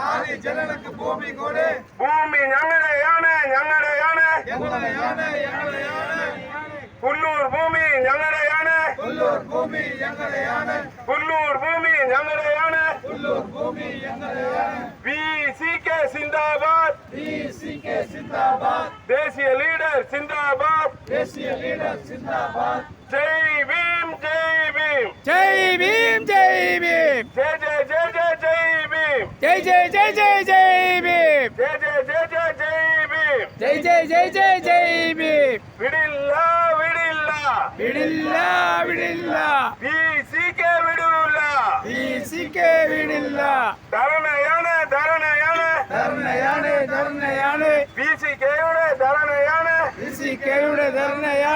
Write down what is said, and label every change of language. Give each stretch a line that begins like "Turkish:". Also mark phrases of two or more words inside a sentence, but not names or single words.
Malayalam: ഭൂമി ഞങ്ങളുടെയാണ് പുല്ലൂർ ഭൂമി ഞങ്ങളുടെയാണ് ബിസിക്ക് സിന്ദാബാദ് ദേശീയ ലീഡർ സിന്ദാബാദ്
Hindi: जय भीम जय भीम जय भीम जय भीम जय जय भीम जय भीम
Malayalam: വിടില്ല ബിസിക്ക് വിടില്ല ധർണയാണ് ധർണയാണ് ബിസിക്കയുടെ ധർണയാണ് ഭൂമി